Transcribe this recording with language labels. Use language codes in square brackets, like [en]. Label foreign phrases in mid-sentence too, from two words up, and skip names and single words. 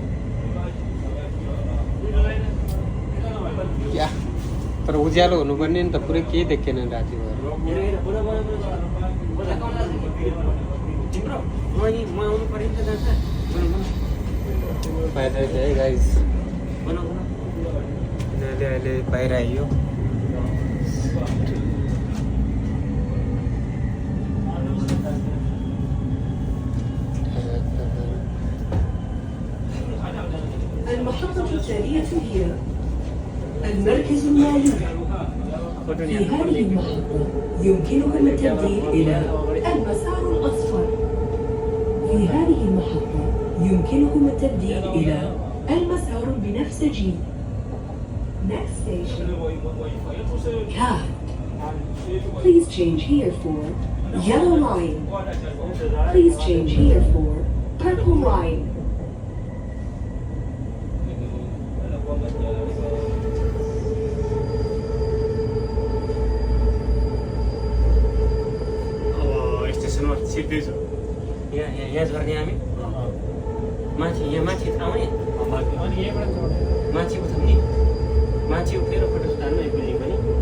[ne] या तर उज्यालो हुनुपर्ने नि त, पुरै केही देखेन राति भएर। फाइनल्ली है गाइस, यिनीहरूले अहिले बाहिर आइयो। [ar] المحطة التالية هي المركز المالي. في هذه المحطة يمكنكم التبديل إلى المسار الأصفر. في هذه المحطة يمكنكم التبديل إلى المسار البنفسجي. [en] Next station, Cad. Please change here for Yellow Line. Please change here for Purple Line. [ne] यहाँ झर्ने हामी माथि, यहाँ माथि आउने माथि उठाउने, माथि उठेर फोटो सुटाल्नु एक बिल्डिङ पनि।